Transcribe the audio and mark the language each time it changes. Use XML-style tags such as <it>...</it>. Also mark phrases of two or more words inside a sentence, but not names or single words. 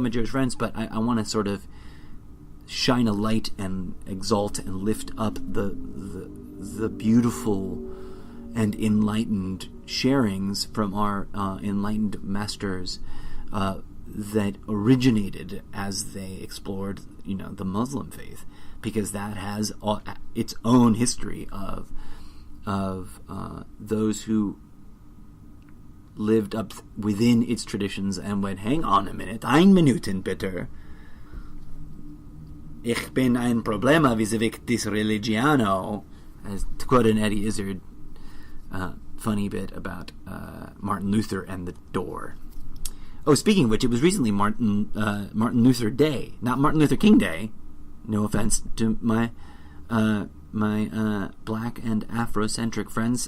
<en>my Jewish friends, but I want to sort of shine a light and exalt and lift up the beautiful and enlightened sharings from our enlightened masters that originated as they explored, the Muslim faith, because that has its own history of those who lived up within its traditions and went, hang on a minute,</en> <de>ein Minuten bitte. Ich bin ein Problema vis-a-vis dis religiano,</de> <en>as to quote an Eddie Izzard funny bit about Martin Luther and the door. Oh, speaking of which, it was recently Martin Luther Day, not Martin Luther King Day. No offense to my black and Afrocentric friends.</en>